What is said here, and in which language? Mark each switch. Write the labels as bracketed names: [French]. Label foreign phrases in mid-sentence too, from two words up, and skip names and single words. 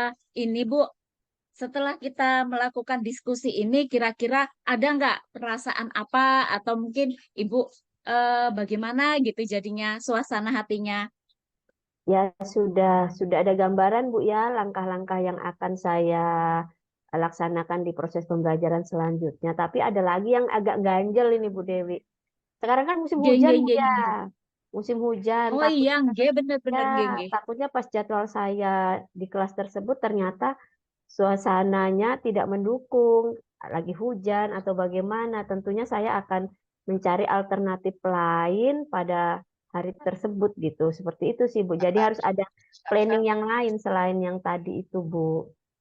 [Indonesian] Eh, ini Bu, setelah kita melakukan diskusi ini, kira-kira ada nggak perasaan apa atau mungkin Ibu bagaimana gitu jadinya suasana hatinya? Ya, sudah ada gambaran, Bu, ya, langkah-langkah yang akan saya laksanakan di proses pembelajaran selanjutnya. Tapi ada lagi yang agak ganjel ini, Bu Dewi. Sekarang kan musim Nggih, hujan, nggih, Bu nggih, ya. nggih. Musim hujan, Oh iya, nggih, bener-bener nggih, nggih. takutnya pas jadwal saya di kelas tersebut ternyata suasananya tidak mendukung. lagi hujan atau bagaimana, tentunya saya akan mencari alternatif lain pada hari tersebut gitu. Seperti itu sih, Bu. Jadi harus ada planning yang lain selain yang tadi itu, Bu.